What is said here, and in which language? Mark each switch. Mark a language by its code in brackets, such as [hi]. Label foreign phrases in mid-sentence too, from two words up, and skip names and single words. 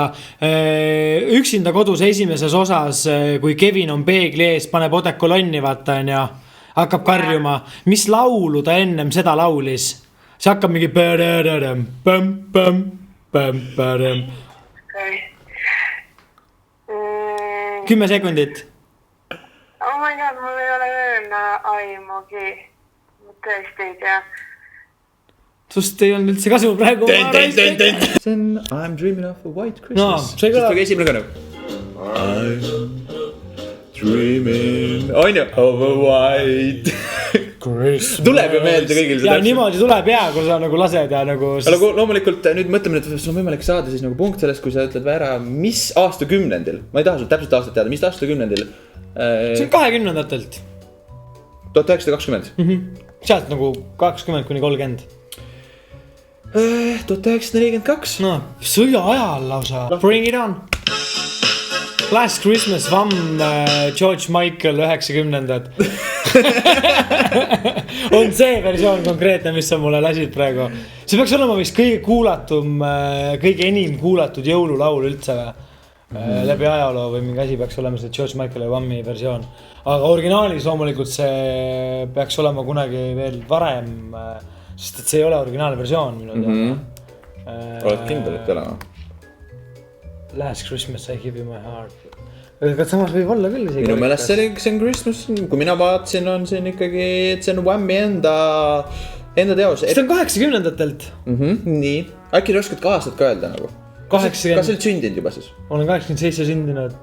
[et] Üksinda kodus esimeses osas, kui Kevin on peegli ees, paneb odekolonni vaata ja hakkab karjuma. Mis laulu ta ennem seda laulis? See hakkab mingi 10 sekundit. [en] Oh my god, [et] mul ei ole öelda aimugi. Ma tõesti ei tea. Sust ei olnud üldse kasu praegu. [en] I'm dreaming of a white Christmas. [et] See kõlab. Esimene kõne. [en] I'm dreaming of a white Christmas. [et] Tuleb ju meelde kõigil. Ja niimoodi tuleb kui sa nagu lased ja nagu... Loomulikult nüüd mõtleme, et sul on võimalik saada siis nagu punkt sellest, kui sa ütled ära, mis aastakümnendil. Ma ei taha sul täpselt aastat teada, mis aastakümnendil. See on 20-ndatelt. 1920. Sealt nagu 20-30. 1942. No, sõja ajal lausa. [en] Bring it on. [et] Last Christmas, George Michael 90-ndad. on see versioon konkreetne, mis sa mulle lasid praegu. See peaks olema vist kõige kuulatum, kõige enim kuulatud jõululaul üldse läbi ajaloo või mingi asi peaks olema see George Michael ja Whammy versioon. Aga originaalis loomulikult see peaks olema kunagi veel varem, sest et see ei ole originaalne versioon minu teada. Oled kindel, et olema? [en] Last Christmas I give you my heart. [et] Aga samas võib olla küll isegi. Minu meelest see on Christmas, kui mina vaatasin, on siin ikkagi, et see on Whammy enda teos. See on 80-ndatelt. Nii, äkki oskad ka aastat ka öelda nagu? 80. Kas sa olid sündinud juba siis? Olen 87 sündinud.